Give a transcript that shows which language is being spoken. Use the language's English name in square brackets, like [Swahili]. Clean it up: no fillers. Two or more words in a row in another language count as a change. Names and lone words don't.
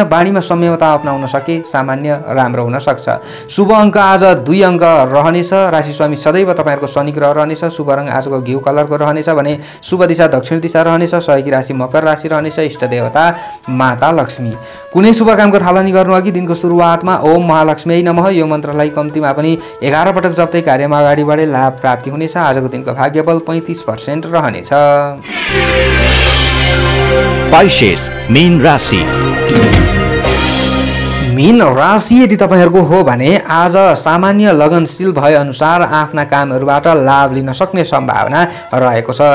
[Nepali] बाणीमा संयमता अपनाउन सके सामान्य राम्रो हुन सक्छ। शुभ अङ्क आज 2 अङ्क रहनेछ। राशि स्वामी सदैव तपाईँहरूको शनि ग्रह रहनेछ। शुभ रङ आजको घिउ कलरको रहनेछ भने शुभ दिशा दक्षिण दिशा रहनेछ। सहयोगी राशि मकर राशि रहनेछ। इष्ट देवता माता लक्ष्मी। कुनै शुभ कामको थालनी गर्नु अघि दिनको सुरुवातमा [Sanskrit] ओम महालक्ष्मी नमः [Nepali] यो मन्त्रलाई कम्तीमा पनि 11 पटक जप्दै कार्यमा अगाडि बढे लाभ प्राप्ति हुनेछ। आजको दिनको भाग्यबल 35% रहनेछ। पाइसेस मीन राशि। मीन राशि यदि तपाईँहरूको हो भने आज सामान्य लगनशील भए अनुसार आफ्ना कामहरूबाट लाभ लिन सक्ने सम्भावना रहेको छ।